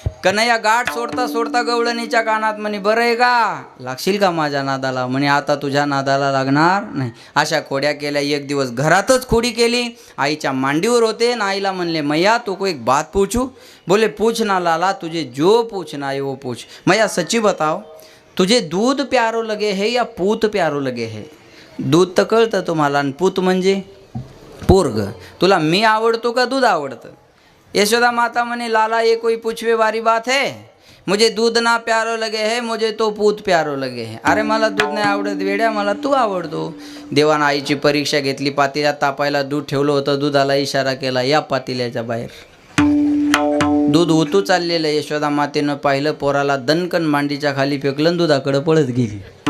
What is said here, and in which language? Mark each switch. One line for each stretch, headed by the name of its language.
Marathi: कन्हैया गाठ सोडता सोडता गवळणीच्या कानात म्हणे बरं आहे का? लागशील का माझ्या नादाला? म्हणे आता तुझ्या नादाला लागणार नाही. अशा खोड्या केल्या. एक दिवस घरातच खोडी केली. आईच्या मांडीवर होते ना. आईला म्हणले
Hindi: मैया तो को एक बात पूछू? बोले पूछ ना लाला, तुझे जो पूछना है वो पूछ. मैया सच्ची बताओ, तुझे दूध प्यारो लगे है या पूत प्यारो लगे है?
Marathi: दूध तर कळतं तुम्हाला, आणि पूत म्हणजे पोरग. तुला मी आवडतो का दूध आवडतं?
Hindi: यशोदा माता
Marathi: म्हणे
Hindi: लाला ये कोई पूछवे वाली बात है? मुझे दूध ना प्यारो लगे है, मुझे तो पूत प्यारो लगे है.
Marathi: अरे मला दूध नाही आवडत वेड्या, मला तू आवडतो. देवानं आईची परीक्षा घेतली. पातेल्यात तापायला दूध ठेवलं होतं. दुधाला इशारा केला या पातेल्याच्या बाहेर. दूध ओतू चाललेलं. यशोदा मातेनं पाहिलं, पोराला दणकन मांडीच्या खाली फेकलं, दुधाकडं पळत गेली.